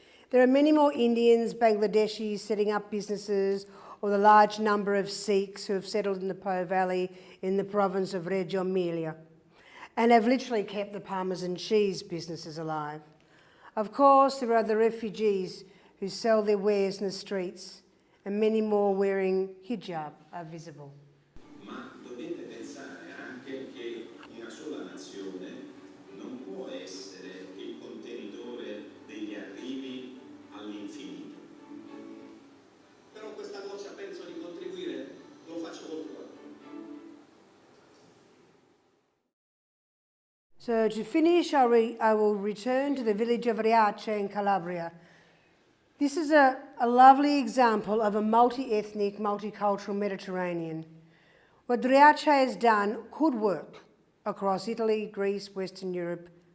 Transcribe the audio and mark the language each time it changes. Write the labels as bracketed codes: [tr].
[en] There are many more Indians, Bangladeshis setting up businesses, or the large number of Sikhs who have settled in the Po Valley in the province of Reggio Emilia and have literally kept the Parmesan cheese businesses alive. Of course, there are the refugees who sell their wares in the streets, and many more wearing hijab are visible. [it] Ma dovete pensare anche che una sola nazione non può essere il contenitore degli arrivi all'infinito. Però questa volta penso di contribuire, lo faccio col cuore. [en] So to finish, I will return to the village of Riace in Calabria. This is a lovely example of a multi-ethnic, multicultural Mediterranean. What Riace has done could work across Italy, Greece, Western Europe.